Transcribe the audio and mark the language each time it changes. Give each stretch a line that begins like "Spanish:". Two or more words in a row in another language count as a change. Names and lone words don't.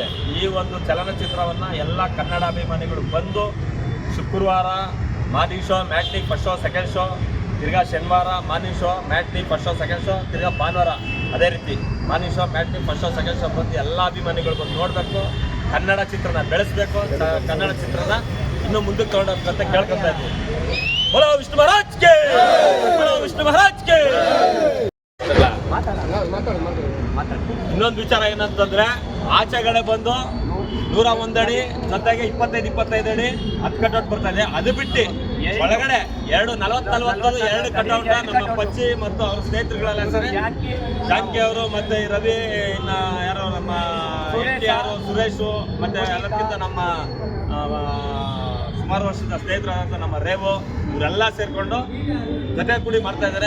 Kannada: ಈ ಒಂದು ಚಲನಚಿತ್ರವನ್ನು ಎಲ್ಲ ಕನ್ನಡ ಅಭಿಮಾನಿಗಳು ಬಂದು ಶುಕ್ರವಾರ
English: morning show, matinee first show, second show,
Kannada: ತಿರ್ಗಾ ಶನಿವಾರ
English: morning show, matinee first show, second show,
Kannada: ತಿರ್ಗಾ ಭಾನುವಾರ ಅದೇ ರೀತಿ
English: morning show, matinee first show, second show
Kannada: ಬಂದು ಎಲ್ಲ ಅಭಿಮಾನಿಗಳು ಬಂದು ನೋಡಬೇಕು, ಕನ್ನಡ ಚಿತ್ರನ ಬೆಳೆಸಬೇಕು, ಕನ್ನಡ ಚಿತ್ರನ ಇನ್ನೂ ಮುಂದಕ್ಕೆ ತಗೊಂಡೋಗ್ಬೇಕು ಅಂತ ಕೇಳ್ಕೊತಾ ಇದ್ದೀವಿ.
Hindi: बोलो विष्णु महाराज के, बोलो विष्णु महाराज के.
Kannada: ಇನ್ನೊಂದು ವಿಚಾರ ಏನಂತಂದ್ರೆ ಆಚೆಗಡೆ ಬಂದು 101 ಅಡಿ ಜೊತೆಗೆ 25 ಅಡಿ 10 ಕಟ್ಔಟ್ ಬರ್ತಾ ಇದೆ. ಅದು ಬಿಟ್ಟು ಒಳಗಡೆ 2 ಕಟ್ಔಟ್ ನಮ್ಮ ಪಚ್ಚಿ ಮತ್ತು ಅವ್ರ ಸ್ನೇಹಿತರುಗಳೆಲ್ಲ ಸರಿ ಜಾನಕಿ ಅವರು ಮತ್ತೆ ರವಿ, ಇನ್ನ ಯಾರು ನಮ್ಮ ಯಾರು ಸುರೇಶು, ಮತ್ತೆ ಎಲ್ಲಕ್ಕಿಂತ ನಮ್ಮ ಸುಮಾರು ವರ್ಷದ ಸ್ನೇಹಿತರಾದಂಥ ನಮ್ಮ ರೇವು ಇವರೆಲ್ಲ ಸೇರಿಕೊಂಡು ಜೊತೆ ಕೂಡಿ ಮಾಡ್ತಾ ಇದ್ದಾರೆ.